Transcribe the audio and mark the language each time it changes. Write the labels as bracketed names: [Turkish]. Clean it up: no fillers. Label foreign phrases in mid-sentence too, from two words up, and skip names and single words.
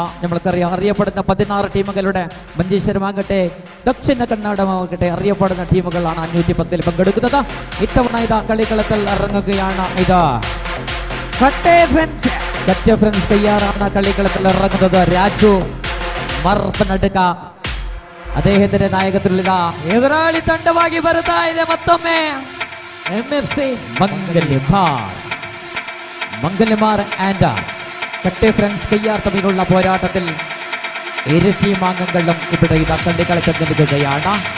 [Malayalam] നമ്മൾക്കറിയാം, അറിയപ്പെടുന്ന 16 ടീമുകളുടെ മഞ്ചേശ്വരമാകട്ടെ ദക്ഷിണ കന്നഡമാകട്ടെ അറിയപ്പെടുന്ന ടീമുകളാണ് 510 പങ്കെടുക്കുന്നത്. ഇത്തവണ ഇതാ കളിക്കളത്തിൽ ഇറങ്ങുകയാണ്. ഇതാ കട്ടെ ഫ്രണ്ട്സ് തയ്യാറാണ് കളിക്കളത്തിൽ ഇറങ്ങുന്നത്. രാജു മർപ്പനടുക്ക അദ്ദേഹത്തിന്റെ നായകത്വത്തിലുള്ള [Kannada] ಎದುರಾಳಿ ತಂಡವಾಗಿ ಬರ್ತಾ ಇದೆ. ಮತ್ತೊಮ್ಮೆ MFC [Malayalam] മംഗലിമാർ ആൻഡ് കട്ടെ ഫ്രണ്ട്സ് കയ്യാർ തമ്മിലുള്ള പോരാട്ടത്തിൽ ഇരു ടീമാംഗങ്ങളും ഇവിടെ ഇതാ കളിക്കളത്തിൽ നിൽക്കുകയാണ്.